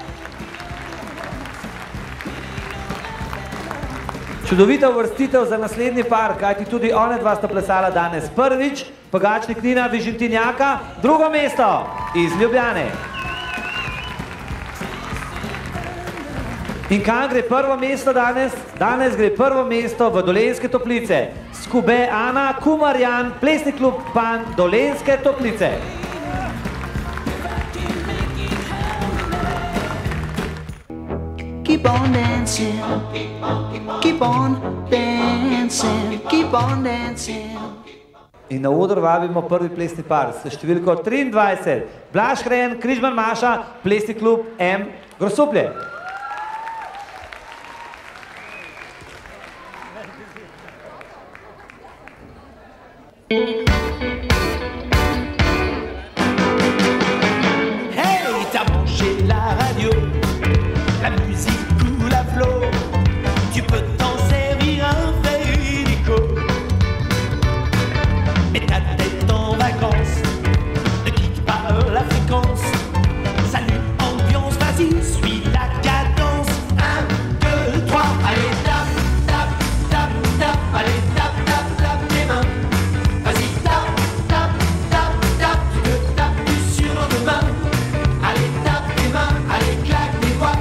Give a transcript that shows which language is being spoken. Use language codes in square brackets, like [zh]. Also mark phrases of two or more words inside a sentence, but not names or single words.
[sl] Čudovita uvrstitev za naslednji par, kajti tudi one dva sta plesala danes prvič, Pogačnik Nina Vižintinjaka, 2. mesto iz Ljubljane. In kam gre prvo mesto danes? Danes gre prvo mesto v Dolenjske Toplice. Skube Ana Kumarjan, plesni klub Pan Dolenjske Toplice. [en] Keep on dancing, keep on dancing, keep on dancing. [sl] In na oder vabimo prvi plesni par s številko 23. Blaž Hren, Križman Maša, plesni klub M, Grosuplje. [fr] Hey, t'as branché la radio, la musique ou la flow, tu peux t'en servir un vrai déco. Mets ta tête en vacances, ne quitte pas la fréquence. Salut, ambiance, vas-y, suis la cadence. 1, 2, 3, allez, tap, tap, tap, tap, allez, tap, tap, tap tes mains. Vas-y, tap, tap, tap, tap, tu te tapes sur nos mains. Allez, tape tes mains, allez, claque tes mains.